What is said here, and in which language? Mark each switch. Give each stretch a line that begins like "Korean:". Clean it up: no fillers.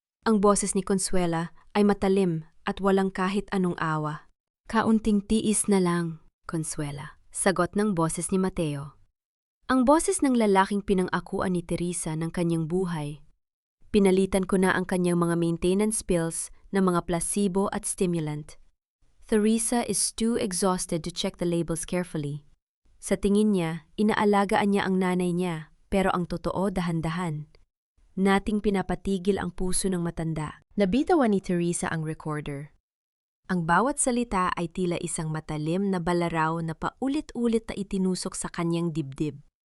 Filipino: Ang boses ni Consuela ay matalim at walang kahit anong awa. Kaunting tiis na lang, Consuela, sagot ng boses ni Mateo. Ang boses ng lalaking pinang-akuan ni Teresa ng kanyang buhay. Pinalitan ko na ang kanyang mga maintenance bills ng mga placebo at stimulant.
English: Teresa is too exhausted to check the labels carefully.
Filipino: Sa tingin niya, inaalagaan niya ang nanay niya, pero ang totoo, dahan-dahan. Nating pinapatigil ang puso ng matanda. Nabitawan ni Teresa ang recorder. Ang bawat salita ay tila isang matalim na balaraw na paulit-ulit na itinusok sa kanyang dibdib.